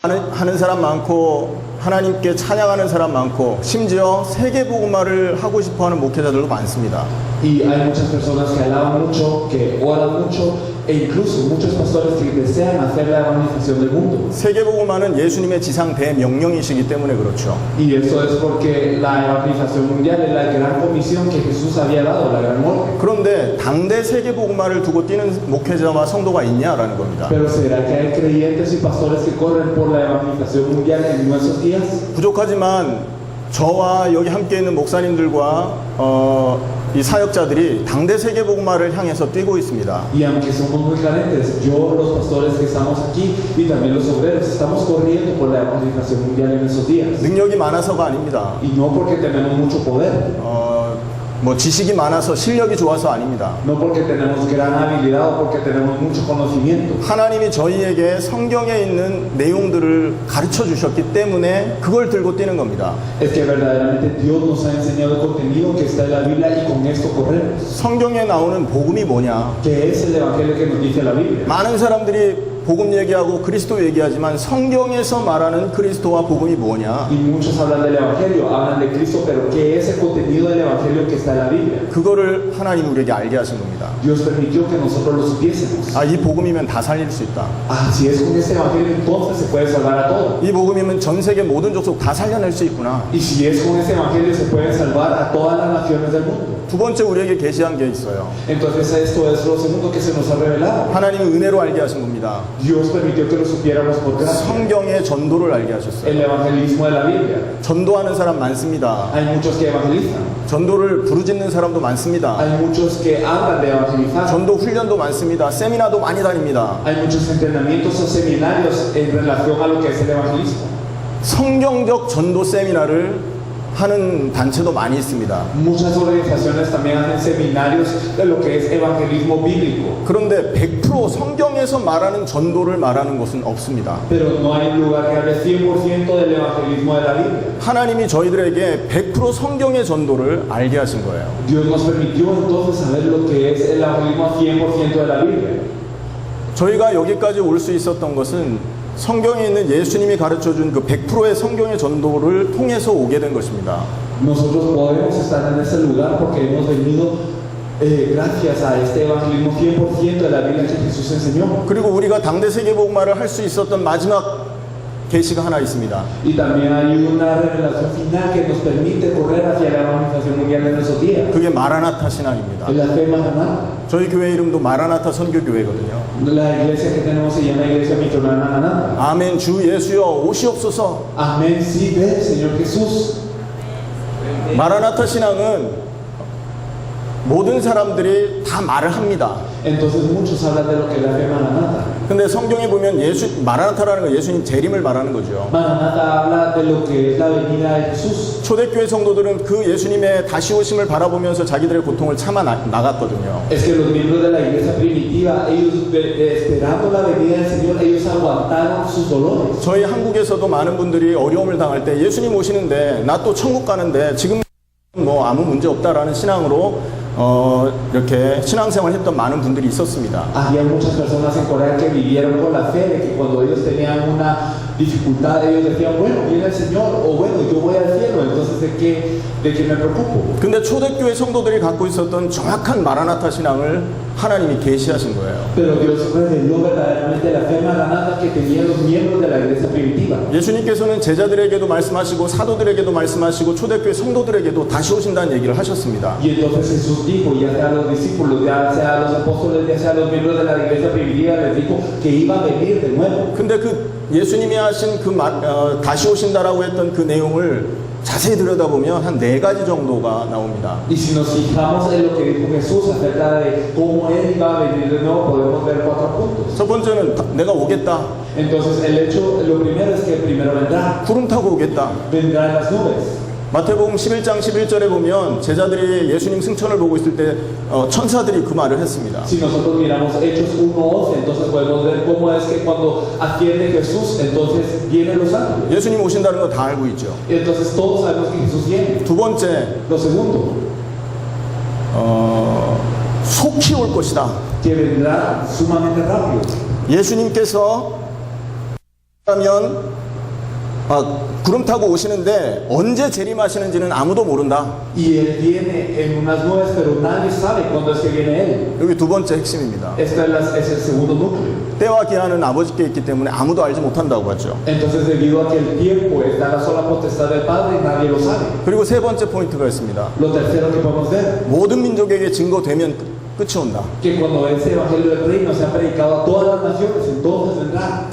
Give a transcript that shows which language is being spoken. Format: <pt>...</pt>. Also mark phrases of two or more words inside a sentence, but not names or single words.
<ko>하는 사람 많고 하나님께 찬양하는 사람 많고 심지어 세계복음화를 하고 싶어하는 목회자들도 많습니다.</ko> <es>Y hay muchas personas que alaban mucho, que oran mucho, e incluso muchos pastores que desean hacer la evangelización del mundo.</es> <ko>세계복음화는 예수님의 지상 대명령이시기 때문에 그렇죠.</ko> <es>Y eso es porque la evangelización mundial es la gran comisión que Jesús había dado, la gran orden.</es> <ko>그런데 당대 세계복음화를 두고 뛰는 목회자와 성도가 있냐라는 겁니다.</ko> <es>Pero ¿será que hay creyentes y pastores que corren por la evangelización mundial en nuestros días?</es> <ko>부족하지만 저와 여기 함께 있는 목사님들과 이 사역자들이 당대 세계복음화를 향해서 뛰고 있습니다.</ko> <es>Y aunque somos muy carentes, yo, los pastores que estamos aquí y también los obreros, estamos corriendo por la evangelización mundial en esos días.</es> <ko>능력이 많아서가 아닙니다.</ko> <es>Y no porque tenemos mucho poder,</es> <ko>뭐 지식이 많아서 실력이 좋아서 아닙니다.</ko> <es>no porque tenemos gran habilidad o porque tenemos mucho conocimiento.</es> <ko>하나님이 저희에게 성경에 있는 내용들을 가르쳐 주셨기 때문에 그걸 들고 뛰는 겁니다.</ko> <es>Es que verdaderamente Dios nos ha enseñado el contenido que está en la Biblia y con esto corremos.</es> <ko>성경에 나오는 복음이 뭐냐?</ko> <es>¿Qué es el evangelio que nos dice la Biblia?</es> <ko>많은 사람들이 복음 얘기하고 그리스도 얘기하지만 성경에서 말하는 그리스도와 복음이 뭐냐?</ko> <es>Y muchos hablan del evangelio, hablan de Cristo, pero ¿qué es el contenido del evangelio que está en la Biblia?</es> <ko>그거를 하나님 우리에게 알게 하신 겁니다.</ko> <es>Dios permitió que nosotros lo supiésemos.</es> <ko>아, 이 복음이면 다 살릴 수 있다.</ko> <es>Ah, si es con este evangelio, entonces se puede salvar a todos.</es> <ko>이 복음이면 전 세계 모든 족속 다 살려낼 수 있구나.</ko> <es>Y si es con este evangelio, se pueden salvar a todas las naciones del mundo.</es> <ko>두 번째 우리에게 계시한 게 있어요.</ko> <es>Entonces esto es lo segundo que se nos ha revelado.</es> <ko>하나님은 은혜로 알게 하신 겁니다.</ko> <es>Dios permitió que lo supiéramos por gracia.</es> <ko>성경의 전도를 알게 하셨어요.</ko> <es>El evangelismo de la Biblia.</es> <ko>전도하는 사람 많습니다.</ko> <es>Hay muchos que evangelizan.</es> <ko>전도를 부르짖는 사람도 많습니다.</ko> <es>Hay muchos que hablan de evangelizar.</es> <ko>전도 훈련도 많습니다. 세미나도 많이 다닙니다.</ko> <es>Hay muchos entrenamientos o seminarios en relación a lo que es el evangelismo.</es> <ko>성경적 전도 세미나를 하는 단체도 많이 있습니다.</ko> <es>Muchas organizaciones también hacen seminarios de lo que es evangelismo bíblico.</es> <ko>그런데 100% 성경에서 말하는 전도를 말하는 것은 없습니다.</ko> <es>Pero no hay lugar que hable 100% del evangelismo de la Biblia.</es> <ko>하나님이 저희들에게 100% 성경의 전도를 알게 하신 거예요.</ko> <es>Dios nos permitió entonces saber lo que es el evangelismo 100% de la Biblia.</es> <ko>저희가 여기까지 올 수 있었던 것은 성경에 있는 예수님이 가르쳐준 그 100%의 성경의 전도를 통해서 오게 된 것입니다.</ko> <es>Nosotros podemos estar en ese lugar porque hemos venido gracias a este evangelismo 100% de la Biblia que Jesús enseñó.</es> <ko>그리고 우리가 당대 세계복음화를 할 수 있었던 마지막 계시가 하나 있습니다.</ko> <es>Y también hay una revelación final que nos permite correr hacia la evangelización mundial en nuestros días.</es> <ko>그게 마라나타 신앙입니다.</ko> <es>Es la fe Maranatha.</es> <ko>저희 교회 이름도 마라나타 선교교회거든요.</ko> <es>La iglesia que tenemos se llama Iglesia Misionera Maranatha.</es> <ko>아멘. 주 예수여 오시옵소서.</ko> <es>Amén, sí, ven, Señor Jesús.</es> <ko>마라나타 신앙은 모든 사람들이 다 말을 합니다.</ko> <es>Entonces muchos hablan de lo que es la fe Maranatha.</es> <ko>근데 성경에 보면 마라나타라는 건 예수님 재림을 말하는 거죠.</ko> <es>Maranatha habla de lo que es la venida de Jesús.</es> <ko>초대교회 성도들은 그 예수님의 다시 오심을 바라보면서 자기들의 고통을 참아 나갔거든요.</ko> <es>Es que los miembros de la iglesia primitiva, ellos esperando la venida del Señor, ellos aguantaron sus dolores.</es> <ko>저희 한국에서도 많은 분들이 어려움을 당할 때 예수님 오시는데 나 또 천국 가는데 지금 뭐 아무 문제 없다라는 신앙으로 이렇게 신앙생활 했던 많은 분들이 있었습니다.</ko> <es>Había muchas personas en Corea que vivieron con la fe de que cuando ellos tenían una dificultad, ellos decían, bueno, viene el Señor, o bueno, yo voy al cielo, entonces ¿de qué me preocupo?</es> <ko>근데 초대교회 성도들이 갖고 있었던 정확한 마라나타 신앙을 하나님이 계시하신 거예요.</ko> <es>Pero Dios reveló verdaderamente la fe Maranatha que tenían los miembros de la iglesia primitiva.</es> <ko>예수님께서는 제자들에게도 말씀하시고 사도들에게도 말씀하시고 초대교회 성도들에게도 다시 오신다는 얘기를 하셨습니다.</ko> <es>Y entonces Jesús dijo, ya sea a los discípulos, ya sea a los apóstoles, ya sea a los miembros de la iglesia primitiva, les dijo que iba a venir de nuevo.</es> <ko>근데 그 예수님이 하신 그 다시 오신다라고 했던 그 내용을 자세히 들여다보면 한 4가지 정도가 나옵니다.</ko> <es>Y si nos fijamos en lo que dijo Jesús acerca de cómo él iba a venir de nuevo, podemos ver 4 puntos.</es> <ko>첫 번째는 내가 오겠다.</ko> <es>Entonces lo primero es que primero vendrá.</es> <ko>구름 타고 오겠다.</ko> <es>Vendrá en las nubes.</es> <ko>마태복음 11장 11절에 보면 제자들이 예수님 승천을 보고 있을 때 천사들이 그 말을 했습니다.</ko> <es>Si nosotros miramos Hechos 1:11, entonces podemos ver cómo es que cuando asciende Jesús, entonces vienen los ángeles.</es> <ko>예수님 오신다는 거 다 알고 있죠.</ko> <es>Y entonces todos sabemos que Jesús viene.</es> <ko>두 번째,</ko> <es>Lo segundo,</es> <ko>속히 올 것이다.</ko> <es>que vendrá sumamente rápido.</es> <ko>예수님께서 그러면 구름 타고 오시는데 언제 재림하시는지는 아무도 모른다.</ko> <es>Y Él viene en unas nubes, pero nadie sabe cuándo es que viene Él.</es> <ko>여기 두 번째 핵심입니다.</ko> <es>Este es el segundo núcleo.</es> <ko>때와 기한은 아버지께 있기 때문에 아무도 알지 못한다고 하죠.</ko> <es>Entonces, debido a que el tiempo está en la sola potestad del Padre, nadie lo sabe.</es> <ko>그리고 세 번째 포인트가 있습니다.</ko> <es>Lo tercero que podemos ver,</es> <ko>모든 민족에게 증거되면 끝이 온다.</ko> <es>que cuando ese evangelio del reino se ha predicado a todas las naciones, entonces vendrá.</es>